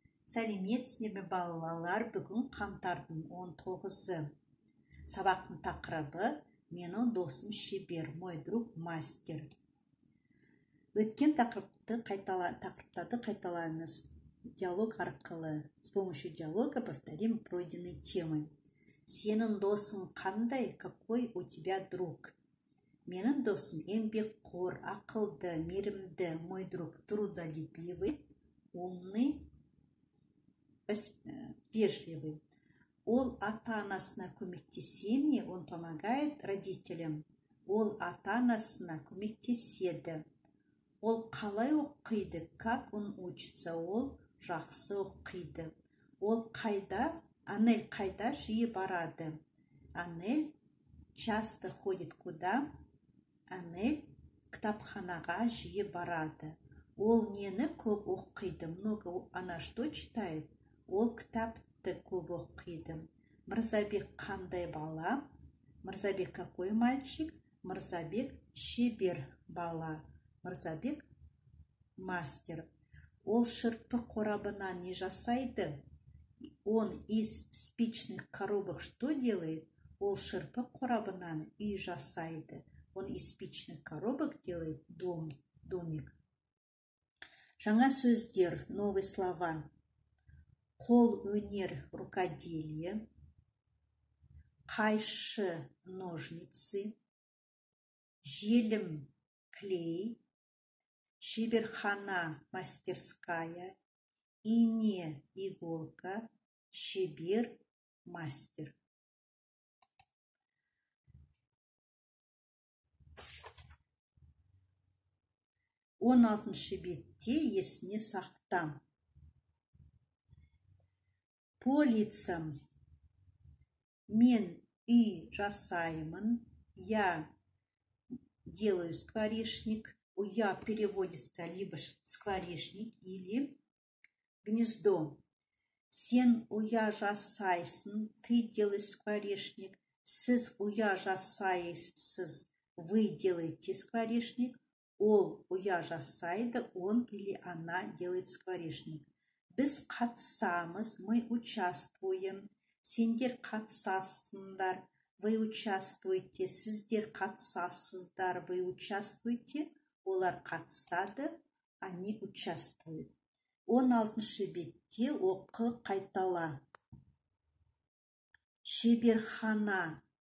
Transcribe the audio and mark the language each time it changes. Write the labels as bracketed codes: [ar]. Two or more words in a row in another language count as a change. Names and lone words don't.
[kk] Сәлеметсіздер ме балалар? Бүгін қаңтардың 19-ы. Сабақтың тақырыбы менің досым шебер, [ru] мой друг мастер. [kk] Өткен тақырыптарды қайталаймыз. Диалог арқылы. [ru] С помощью диалога повторим пройденные темы. [kk] Сенің досың қандай? [ru] Какой у тебя друг? [kk] Менің досым еңбекқор, ақылды, мейірімді, [ru] мой друг трудолюбивый, умный, вежливый. [kk] Ол ата-анасына көмектесе ме? [ru] Он помогает родителям. [kk] Ол ата-анасына көмектеседі. Ол қалай оқиды? [ru] Как он учится? [kk] Ол жақсы оқиды. Ол қайда? Анель қайда жиі барады? [ru] Анель часто ходит куда? [kk] Анель кітапханаға жиі барады. Ол нені көп оқиды? [ru] Много. Она что читает? [kk] Ол кітапты көп оқиды. Мырзабек қандай бала? [ru] Мырзабек какой мальчик? [kk] Мырзабек шебер бала. Мырзабек мастер. Ол шырпы қорабынан не жасайды? [ru] Он из спичных коробок что делает? [kk] Ол шырпы қорабынан үй жасайды. [ru] Он из спичных коробок делает домик. [kk] Жаңа сөздер, [ru] новые слова. [kk] Қол өнер, рукоделие. Қайшы, ножницы. Желім, клей. Шеберхана, мастерская. Ине, иголка. Шебер, мастер. Он алтыншы бетте есіне сақта. [ru] По лицам. [kk] Мен үй жасаймын. [ru] Я делаю скворечник. Я переводится либо скворечник или гнездо. [kk] Сен уя жасайсың. [ru] Ты делаешь скворечник. [kk] Сіз уя жасайсыз. [ru] Вы делаете скворечник. [kk] Ол уя жасайды. [ru] Он или она делает скворечник. [kk] Біз қатысамыз, [ru] мы участвуем. [kk] Сендер қатысасыңдар, [ru] вы участвуете. [kk] Сіздер қатысасыздар, [ru] вы участвуете. [kk] Олар қатысады, [ru] они участвуют. [kk] 16-шы бетте оқы қайтала. Шеберхана,